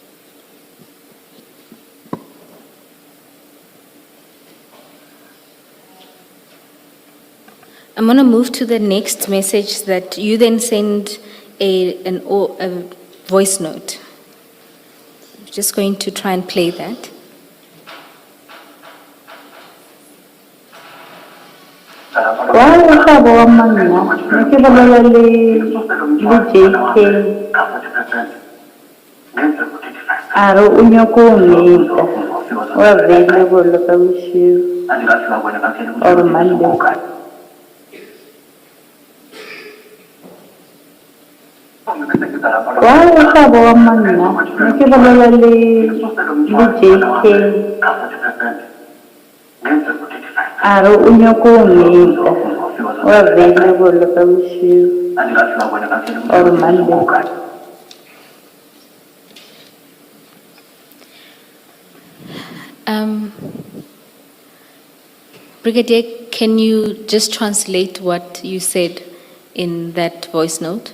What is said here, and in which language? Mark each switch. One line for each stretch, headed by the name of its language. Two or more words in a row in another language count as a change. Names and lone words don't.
English: I'm going to move to the next message that you then send a voice note. I'm just going to try and play that.
Northern Sotho: Wa mokgabo wa manna ke bolela le JK a re o nyaka o meta o available ka bosigo or Monday. Wa mokgabo wa manna ke bolela le JK a re o nyaka o meta o available ka bosigo or Monday.
English: Brigadier, can you just translate what you said in that voice note?